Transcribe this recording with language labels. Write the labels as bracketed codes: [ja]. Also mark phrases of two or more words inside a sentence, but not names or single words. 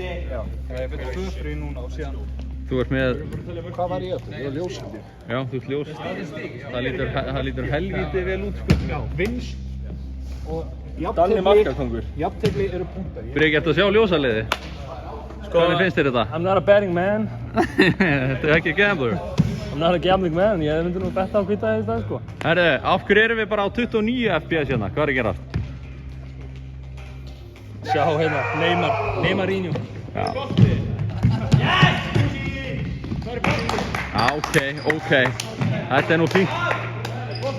[is] Þú ert með... Hvað var ég aftur? Ég var ljós. Já, þú ert ljós. Það lítur helvítið vel út, sko. Já, vins og Danni markakongur. jafntefli eru punktar. Breki, ertu að sjá ljósaliði? Hvernig finnst þér þetta? [en] I'm not a betting man. [is] Þetta er ekki gambler. [en] I'm not a gambling man. [is] Ég myndi nú betta á hvita í dag, sko. Herru, af hverju erum við bara á 29 FPS hérna? Hvað er að gera? Sjá hérna, Neymarinho. Já. Já, ok. Þetta er nú fínt.